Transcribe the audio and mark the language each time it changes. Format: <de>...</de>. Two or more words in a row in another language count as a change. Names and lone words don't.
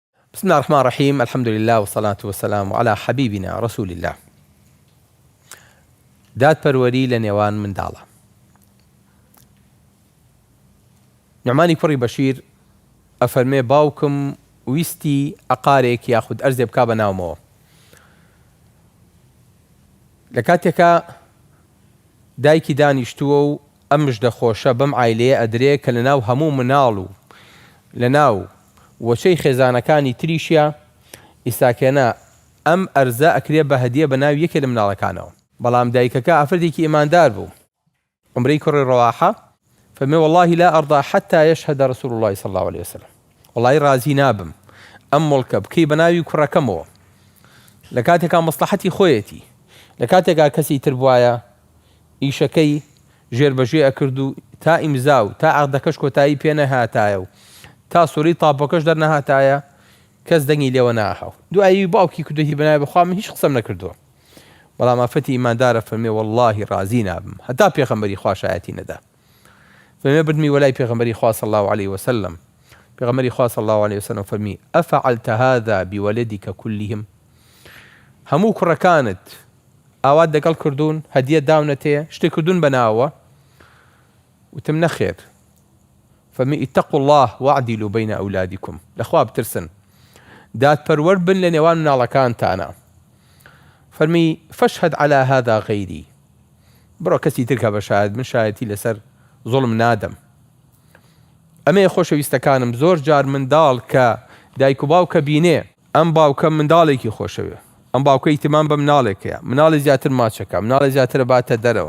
<ar>بسم الله الرحمن الرحيم. الحمد لله والصلاة والسلام على حبيبنا رسول الله.</ar> <ckb>داد پەروەری لە نێوان منداڵە. نوعمانی کوڕی بەشیر ئەفەرمێ باوکم ویستی عەقارێک یاخود ئەرزێ بکا بە ناومەوە. لە کاتێکا دایکی دانیشتووە و ئەم مژدە خۆشە بەم عایلەیە ئەدرێ کە لە ناو هەموو مناڵ و لە ناو وەچەی خێزانەکانی تریشیە ئیساکێنە ئەم ئەرزە ئەکرێ بە هەدیە بە ناو یەکێ لە مناڵەکانەوە. بەڵام دایکەکە ئافرەتێکی ئیماندار بوو. عمرەی کوڕی ڕەواحە فەرمێ</ckb> <ar>والله لا أرضى حتى يشهد رسول الله صلى الله عليه وسلم.</ar> <ckb>والله رازی نابم ئەم مڵکە بکەی بە ناوی کوڕەکەمەوە لە کاتێکا مەسلحەتی خۆیەتی، لە کاتێکا کەسی تر بوایە ئیشەکەی ژێربەژێ ئەکرد و تا ئیمزا و تا عەقدەکەش کۆتایی پێ نەهاتایە و تا سووری تاپۆکەش دەرنەهاتایە کەس دەنگی لێوە ناهاو. دوایی باوکی کردوەتی بە ناوی بەخوا من هیچ قسەم نەکردووە. بەڵام ئافرەتی ئیماندارە فەرمێ والله رازی نابم هەتا پێغەمبەری خوا شایەتی نەدا. فەرمێ بردمی وەلای پێغەمبەری خوا</ckb> <ar>صلی الله عليه وسلم.</ar> <ckb>پێغەمبەری خوا</ckb> <ar>صلی الله عليه وسلم فەرمی ئەفعلت هذا بولدك كلهم؟</ar> <ckb>هەموو کوڕەکانت ئاوات دەگەڵ کردوون هەدیە داونەتەیە شتێک کردوون بە ناوە؟ وتم نەخێر.</ckb> <ar>فەرمی اتقوا الله واعدلوا بين أولادكم.</ar> <ckb>لەخوا بترسن دادپەروەر بن لە نێوان مناڵەکانتانە.</ckb> <ar>فەرمی فاشهد على هذا غيري.</ar> <ckb>بڕۆ کەسی تر کە بە شایەت من شایەتی لەسەر زوڵم نادەم. ئەمەیە خۆشەویستەکانم زۆر جار منداڵ کە دایک و باوکە بینێ ئەم باوکە منداڵێکی خۆشەوێ، ئەم باوکە ئیتیمان بە مناڵێکەیە، مناڵی زیاتر ماچەکە، مناڵی زیاترە باتە دەرەوە.</ckb>